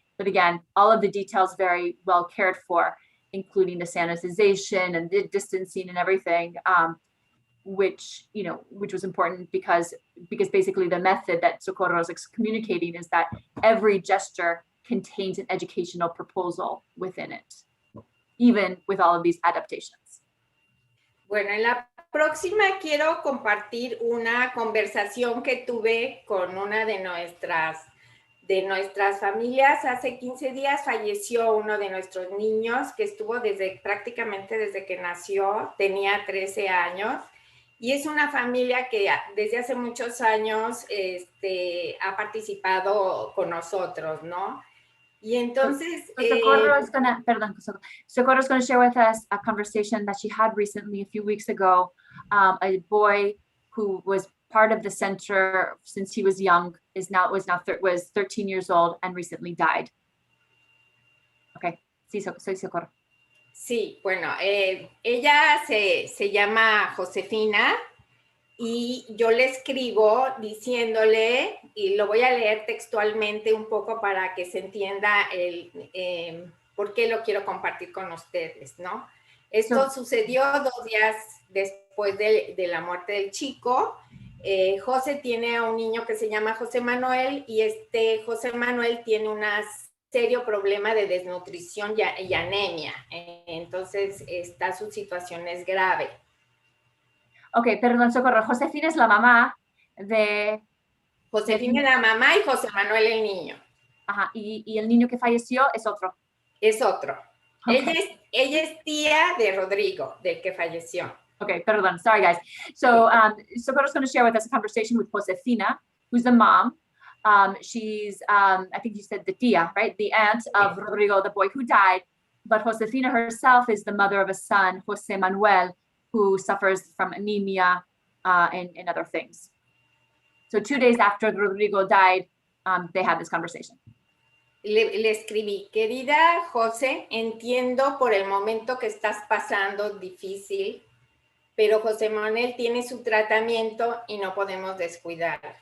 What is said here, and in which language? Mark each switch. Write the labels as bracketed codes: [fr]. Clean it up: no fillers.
[en] But again, all of the details very well cared for, including the sanitization and the distancing and everything, which was important because basically the method that Socorro is communicating is that every gesture contains an educational proposal within it, even with all of these adaptations. [es] Bueno, en la próxima quiero compartir una conversación que tuve con una de nuestras familias. Hace 15 días falleció uno de nuestros niños que estuvo prácticamente desde que nació, tenía 13 años. Y es una familia que desde hace muchos años ha participado con nosotros, ¿no? Y entonces... [en] Socorro is going to share with us a conversation that she had recently, a few weeks ago. A boy who was part of the center since he was young was 13 years old and recently died. [es] Okay, sí, soy Socorro. Sí, bueno, ella se llama Josefina y yo le escribo diciéndole, y lo voy a leer textualmente un poco para que se entienda por qué lo quiero compartir con ustedes, ¿no? Esto sucedió 2 días después de la muerte del chico. José tiene a un niño que se llama José Manuel y José Manuel tiene un serio problema de desnutrición y anemia. Entonces, su situación es grave. Ok, perdón, Socorro. Josefina es la mamá de... Josefina es la mamá y José Manuel el niño. Ajá, y el niño que falleció es otro. Es otro. Okay. Ella es tía de Rodrigo, del que falleció. [en] Okay, perdón. Sorry, guys. So, Socorro's going to share with us a conversation with Josefina, who's the mom. She's, I think you said the tía, right? The aunt of Rodrigo, the boy who died. But Josefina herself is the mother of a son, José Manuel, who suffers from anemia and other things. So 2 days after Rodrigo died, they had this conversation. [es] Le escribí, querida José, entiendo por el momento que estás pasando difícil, pero José Manuel tiene su tratamiento y no podemos descuidar.